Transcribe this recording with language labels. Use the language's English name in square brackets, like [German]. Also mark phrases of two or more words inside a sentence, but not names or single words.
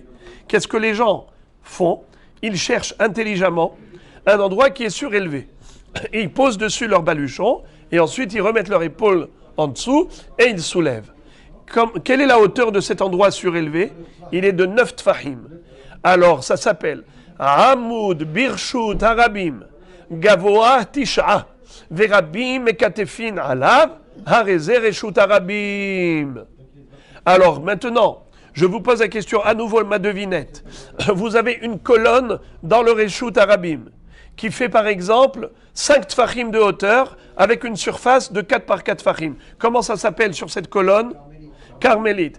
[French] Qu'est-ce que les gens font? Ils cherchent intelligemment un endroit qui est surélevé. Et ils posent dessus leur baluchon, et ensuite ils remettent leur épaule en dessous, et ils soulèvent. Quelle est la hauteur de cet endroit surélevé? Il est de 9 tfahim. Alors, ça s'appelle [Hebrew] עמוד ברשות הרבים גבוה תשעה ורבים מכתפין עליו הרי זה רשות הרבים. [French] Alors maintenant, je vous pose la question à nouveau, ma devinette. Vous avez une colonne dans le [Hebrew] רשות הרבים [French] qui fait par exemple 5 tfachim de hauteur avec une surface de 4 par 4 tfachim. Comment ça s'appelle sur cette colonne? Carmélite.